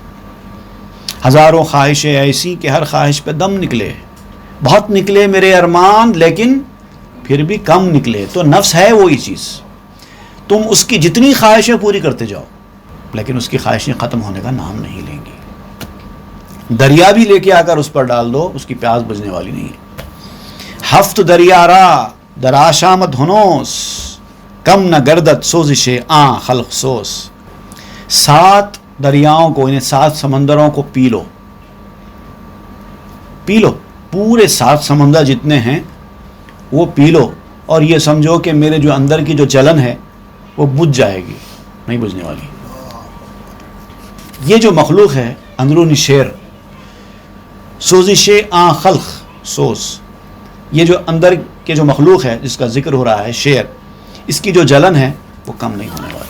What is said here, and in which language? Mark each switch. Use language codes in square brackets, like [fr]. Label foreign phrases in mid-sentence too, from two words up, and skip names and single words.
[ur] ہزاروں خواہشیں ایسی کہ ہر خواہش پہ دم نکلے، بہت نکلے میرے ارمان لیکن پھر بھی کم نکلے. تو نفس ہے وہی چیز. تم اس کی جتنی خواہشیں پوری کرتے جاؤ لیکن اس کی خواہشیں ختم ہونے کا نام نہیں لیں گی. دریا بھی لے کے آ کر اس پر ڈال دو، اس کی پیاس بجھنے والی نہیں ہے. [fa] ہفت دریا را در آشامت ہنوس، کم نہ گردت سوزش آں خلق سوس. [ur] 7 دریاؤں کو، انہیں 7 سمندروں کو پی لو، پی لو، پورے 7 سمندر جتنے ہیں وہ پی لو، اور یہ سمجھو کہ میرے جو اندر کی جو جلن ہے وہ بجھ جائے گی، نہیں بجھنے والی. یہ جو مخلوق ہے اندرونی شیر، [fa] سوزش آں خلق سوز، [ur] یہ جو اندر کے جو مخلوق ہے جس کا ذکر ہو رہا ہے شیر، اس کی جو جلن ہے وہ کم نہیں ہونے والی.